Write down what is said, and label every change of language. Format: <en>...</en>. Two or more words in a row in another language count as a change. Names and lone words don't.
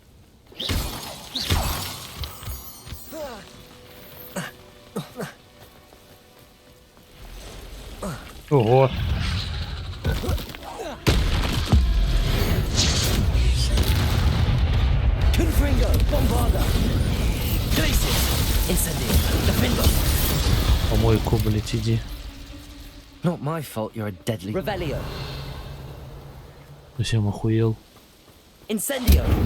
<ru>Ого. Confringo, Bombarda. Glacius, Incendio, Defender. Помойку, блять, иди.</ru> <en>Not my fault you're a deadly.</en> <ru>Revelio. Совсем охуел. Incendio.</ru>